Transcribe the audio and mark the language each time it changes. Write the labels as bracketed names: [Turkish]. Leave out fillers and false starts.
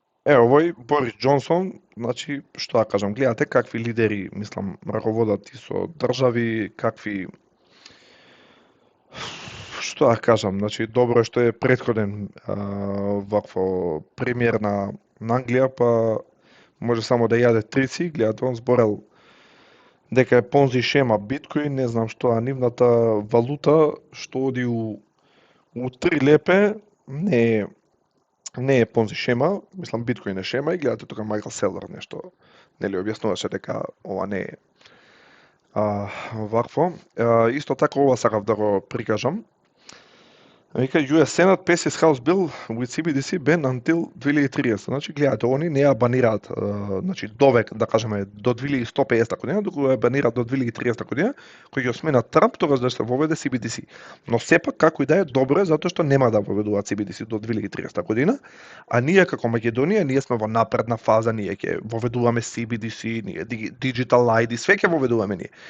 [Macedonian] Овој Борис Џонсон, значи, што да кажам, гледате какви лидери, мислам, раководат и со држави, какви што да кажам, значи добро е што е претходен вакво премиер на Англија, па може само да јаде трици, гледате, он зборел дека е понзи шема биткоин, не знам што, а нивната валута што оди у 3 лепе не е понзи шема, мислам биткоин е шема и гледате тука Майкл Селер нешто нели објаснуваше дека ова не е вакво. Исто така ова сакав да го прикажам. Вика [English] US Senate passes House bill with CBDC ban until 2030. [Macedonian] Значи гледате, они не ја банираат, значи довек да кажеме до 2150 година, туку ја банираат до 2030 година, кој ќе сменат Трамп тогаш да се воведе CBDC. Но сепак како и да е добро е затоа што нема да воведуваат CBDC до 2030 година, а ние како Македонија ние сме во напредна фаза, ние ќе воведуваме CBDC, ние Digital ID, све ќе воведуваме ние.